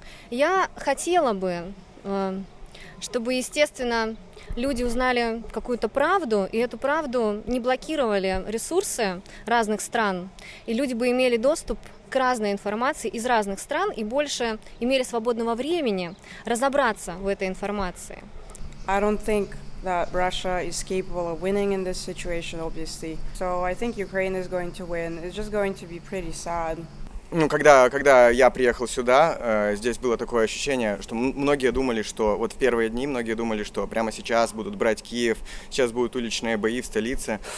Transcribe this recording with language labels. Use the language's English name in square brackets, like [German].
[Russian] Я хотела бы, чтобы, естественно, люди узнали какую-то правду, и эту правду не блокировали ресурсы разных стран, и люди бы имели доступ к разной информации из разных стран и больше имели свободного времени разобраться в этой информации. [English] I don't think that Russia is capable of winning in this situation, obviously. So I think Ukraine is going to win. It's just going to be pretty sad. [Russian] Ну, когда я приехал сюда, здесь было такое ощущение, что многие думали, что вот в первые дни многие думали, что прямо сейчас будут брать Киев, сейчас будут уличные бои в столице.